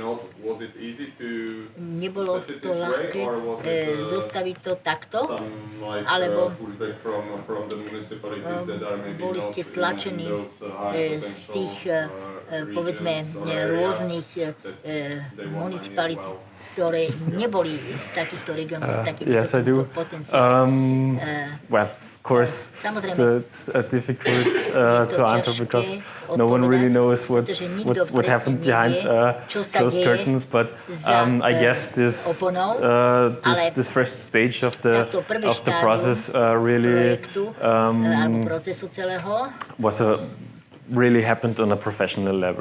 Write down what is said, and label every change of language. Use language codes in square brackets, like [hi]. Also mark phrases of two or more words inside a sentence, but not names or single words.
[sk] nebolo to ľahké zostaviť to takto, alebo boli ste tlačení z tých, povedzme, rôznych municipalít, ktoré neboli z takýchto regionov, z takých vysokých potenciálov. [en] Well, course, it's difficult to answer because no one really knows what happened behind closed curtains. But I guess this first stage of the process really really happened on a professional level.